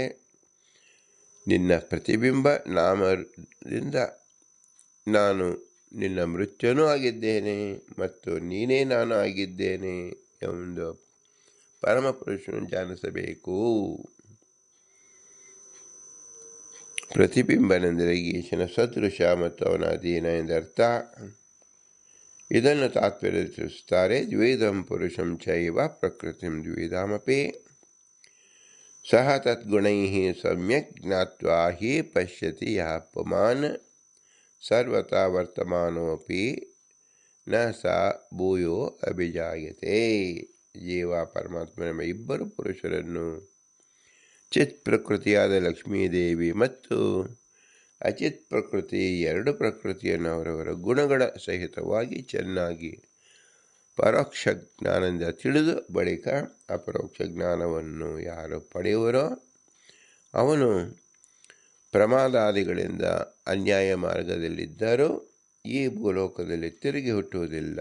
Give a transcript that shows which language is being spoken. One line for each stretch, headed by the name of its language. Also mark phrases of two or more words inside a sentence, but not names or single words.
Kannada: ನಿನ್ನ ಪ್ರತಿಬಿಂಬ ನಾಮದಿಂದ ನಾನು ನಿನ್ನ ಮೃತ್ಯುನೂ ಆಗಿದ್ದೇನೆ ಮತ್ತು ನೀನೇ ನಾನು ಆಗಿದ್ದೇನೆ ಎಂದು ಪರಮಪುರುಷನು ಧ್ಯಾನಿಸಬೇಕು. ಪ್ರತಿಬಿಂಬನೆಂದರೆ ಈಶನ ಸದೃಶ ಮತ್ತು ಅವನ ಅಧೀನ ಎಂದರ್ಥ. ಇದನ್ನು ತಾತ್ಪರ್ಯದಲ್ಲಿ ತಿಳಿಸುತ್ತಾರೆ.
Sanskrit: ದ್ವಿಧಂ ಪುರುಷಂ ಚೈವ ಪ್ರಕೃತಿಂ ದ್ವಿಧಾಮಪಿ ಸಹ ತದ್ಗುಣೈ ಸಮ್ಯಕ್ ಜ್ಞಾತ್ವಾ ಹಿ ಪಶ್ಯತಿ ಯಃ ಪುಮಾನ್ ಸರ್ವತಾ ವರ್ತಮಾನೋಪಿ ನ ಸಾ ಭೂಯೋ ಅಭಿಜಾಯತೆ.
Kannada: ಜೀವ ಪರಮಾತ್ಮನೆಂಬ ಇಬ್ಬರು ಪುರುಷರನ್ನು, ಚಿತ್ ಪ್ರಕೃತಿಯಾದ ಲಕ್ಷ್ಮೀದೇವಿ ಮತ್ತು ಅಚಿತ್ ಪ್ರಕೃತಿ, ಎರಡು ಪ್ರಕೃತಿಯನ್ನು ಅವರವರ ಗುಣಗಳ ಸಹಿತವಾಗಿ ಚೆನ್ನಾಗಿ ಪರೋಕ್ಷ ಜ್ಞಾನದಿಂದ ತಿಳಿದು ಬಳಿಕ ಅಪರೋಕ್ಷ ಜ್ಞಾನವನ್ನು ಯಾರು ಪಡೆಯುವರೋ ಅವನು ಪ್ರಮಾದಾದಿಗಳಿಂದ ಅನ್ಯಾಯ ಮಾರ್ಗದಲ್ಲಿದ್ದರೂ ಈ ಭೂಲೋಕದಲ್ಲಿ ತಿರುಗಿ ಹುಟ್ಟುವುದಿಲ್ಲ.